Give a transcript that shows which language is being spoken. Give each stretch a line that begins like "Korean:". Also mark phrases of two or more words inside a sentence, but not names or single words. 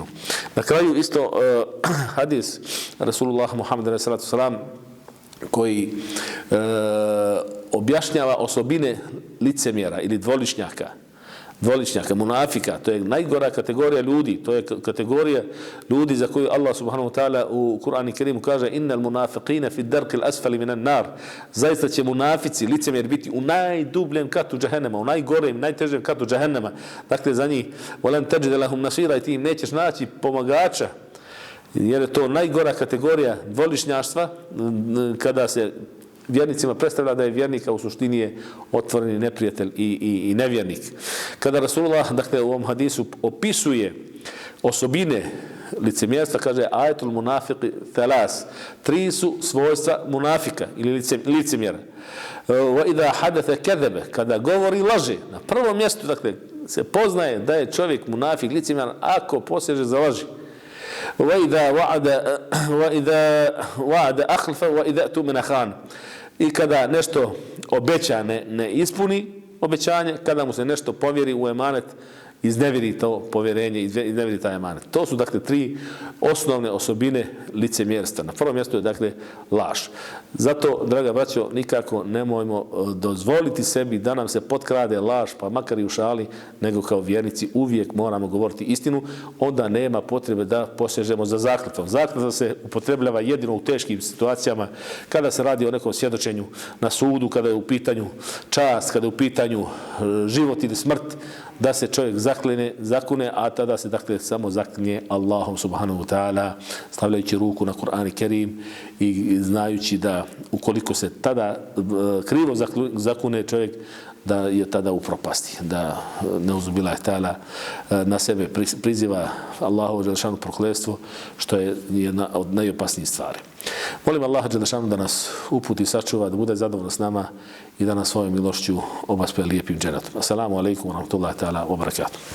Bosnian: Na kraju isto hadis Rasulullah Muhammeda
Arabic: عليه الصلاة والسلام
Bosnian: koji objašnjava osobine licemjera ili dvoličnjaka, munafika. To je najgora kategorija ljudi. To je kategorija ljudi za koju Allah
Arabic: سبحانه وتعالى
Bosnian: u Kur'anu Kerimu kaže:
Arabic: "إن المنافقين في الدرك الأسفل من النار."
Bosnian: Zaista će munafici, licemjer, biti u najdubljem katu džehennema, u najgorem, najtežem katu džehennema. Dakle, za njih
Arabic: ولن تجد لهم نصيرا,
Bosnian: i ti im nećeš naći pomagača, jer je to najgora kategorija dvoličnjaštva, kada se vjernicima predstavlja da je vjernik, a u suštini je otvoreni neprijatelj i nevjernik. Kada Rasulullah, dakle, u ovom hadisu opisuje osobine licemjerstva, kaže:
Arabic: "آية المنافق ثلاث."
Bosnian: 3 su svojstva munafika ili licemjera.
Arabic: وإذا حدث كذب,
Bosnian: kada govori laže. Na prvom mjestu, dakle, se poznaje da je čovjek munafik, licemjer, ako poseže za laži.
Arabic: وَإِذَا وَعَدَ أَخْلَفَ وَإِذَا تُؤْمِنَ خَانَ.
Bosnian: I kada nešto obeća, ne ispuni obećanje, kada mu se nešto povjeri u emanet, iznevjeri to povjerenje, iznevjeri taj emanet. To su, dakle, 3 osnovne osobine licemjerstva. Na prvom mjestu je, dakle, laž. Zato, draga braćo, nikako nemojmo dozvoliti sebi da nam se potkrade laž, pa makar i u šali, nego kao vjernici uvijek moramo govoriti istinu. Onda nema potrebe da posežemo za zakletvom. Zakletva se upotrebljava jedino u teškim situacijama, kada se radi o nekom svjedočenju na sudu, kada je u pitanju čast, kada je u pitanju život ili smrt. da se čovjek zakune, a tada se dakle samo zaklinje Allahom
Arabic: سبحانه وتعالى,
Bosnian: stavljajući ruku na Kur'an i Kerim i znajući da ukoliko se tada krivo zakune čovjek, da je tada u propasti, da
Arabic: نعوذ بالله تعالى
Bosnian: na sebe priziva Allahovo dželešanu prokletstvo, što je jedna od najopasnijih stvari. Molim Allaha dželešanu da nas uputi i sačuva, da bude zadovoljan s nama i da nas svojom milošću obaspe lijepim džennetom.
Arabic: السلام عليكم ورحمة الله تعالى وبركاته.